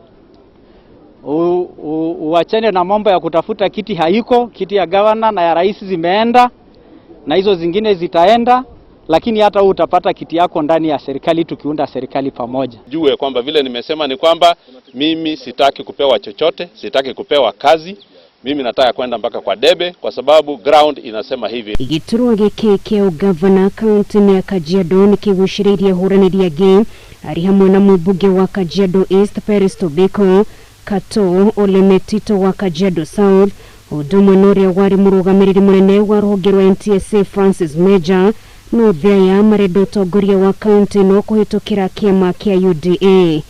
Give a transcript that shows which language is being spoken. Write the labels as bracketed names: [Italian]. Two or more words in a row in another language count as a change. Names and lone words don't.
[Swahili] Uachane na mambo ya kutafuta kiti haiko, kiti ya gavana na ya rais zimeenda na hizo zingine zitaenda, lakini hata utapata kiti yako ndani ya serikali tukiunda serikali pamoja. Jue kwamba vile nimesema ni kwamba mimi sitaki kupewa chochote, sitaki kupewa kazi. Mimi nataka kwenda mpaka kwa debe kwa sababu ground inasema hivi. [Kikuyu] Giturwa giki kia ugavana kaunti-ini ya Kajiado nikigucĩrĩirie hũranĩri angĩ arĩ hamwe na mũmbunge wa Kajiado East Peristobiko Kato Ole Metito wa Kajiado South, ũndũ ũmwe na ũrĩa warĩ mũrũgamĩrĩri mũnene wa rũhonge rwa NTSA Francis Major, no thea marenda ũtongoria wa kaunti ĩno kũhĩtũkĩra kĩama kĩa UDA.